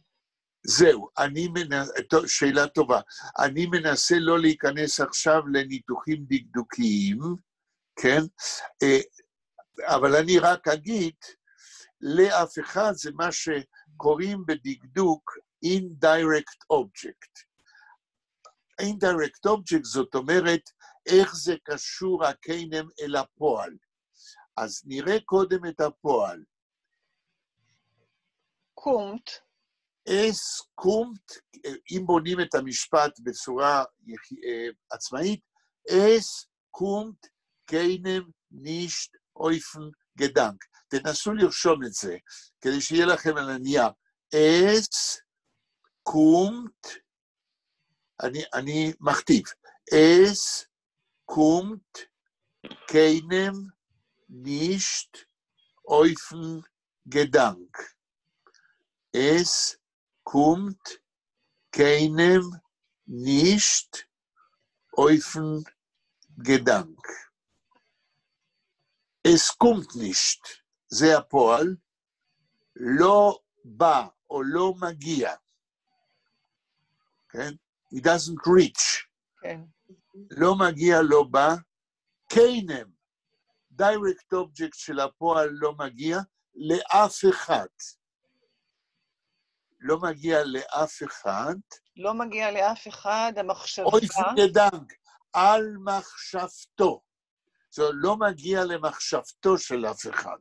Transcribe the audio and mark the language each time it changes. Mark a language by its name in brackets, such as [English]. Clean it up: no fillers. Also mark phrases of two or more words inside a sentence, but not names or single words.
[Hebrew] זהו, שאלה טובה. אני מנסה לא להיכנס עכשיו לניתוחים דקדוקיים, כן? אבל אני רק אגיד, לאף אחד זה מה שקוראים בדקדוק [English] indirect object. indirect object [Hebrew] זאת אומרת, איך זה קשור הקיינם אל הפועל. אז נראה קודם את הפועל. קומט. קומט, אם בונים את המשפט בצורה עצמאית, [Yiddish] קומט קיינם נישט אויפן גדנק. [Hebrew] תנסו לרשום את זה, כדי שיהיה לכם על הנייר. קומט, אני מכתיב, [Yiddish] קומט קיינם נישט אויפן גדנק. קומט קיינם נישט אויפן גדנק. קומט נישט, [Hebrew] זה הפועל, לא בא או לא מגיע. כן? [English] He doesn't reach. [Hebrew] כן. לא מגיע, לא בא. קיינם, [English] direct object [Hebrew] של הפועל לא מגיע לאף אחד. לא מגיע לאף אחד. לא מגיע לאף אחד, המחשבה... [Yiddish] אויפן גדנק, [Hebrew] על מחשבתו. זה לא מגיע למחשבתו של אף אחד.